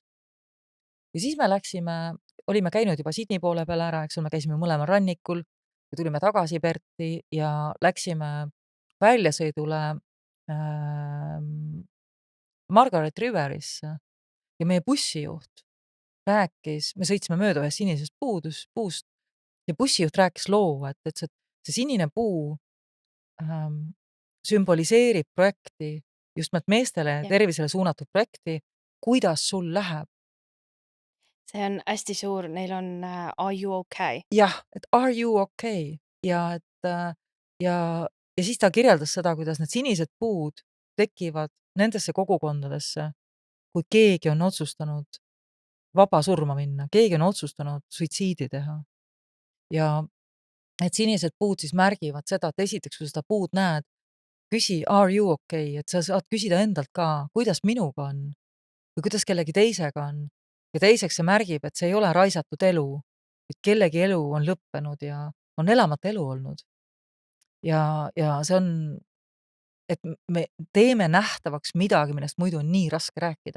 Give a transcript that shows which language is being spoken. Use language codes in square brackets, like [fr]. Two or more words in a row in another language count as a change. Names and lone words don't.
[et] Ja siis me läksime, olime käinud juba Sydney poole peal ära, eks ole, me käisime mõlemal rannikul ja tulime tagasi Perthi ja läksime väljasõidule Margaret Riverisse ja meie bussijuht rääkis, me sõitsime mööda ühest sinisest puust ja bussijuht rääkis loo, et ütles, et see sinine puu sümboliseerib projekti, just nimelt meestele Jah. tervisele suunatud projekti, kuidas sul läheb. See on hästi suur, neil on [en] Are you okay? [et] Jah, et [en] are you okay [et] ja et ja ja siis ta kirjeldas seda, kuidas need sinised puud tekivad nendesse kogukondadesse, kui keegi on otsustanud vaba surma minna, keegi on otsustanud suitsiidi teha. Ja need sinised puud siis märgivad seda, et esiteks, kui sa seda puud näed, küsi [en] are you okay, [et] et sa saad küsida endalt ka, kuidas minuga on või kuidas kellegi teisega on. Ja teiseks see märgib, et see ei ole raisatud elu, et kellegi elu on lõppenud ja on elamata elu olnud. Ja see on, et me teeme nähtavaks midagi, millest muidu on nii raske rääkida.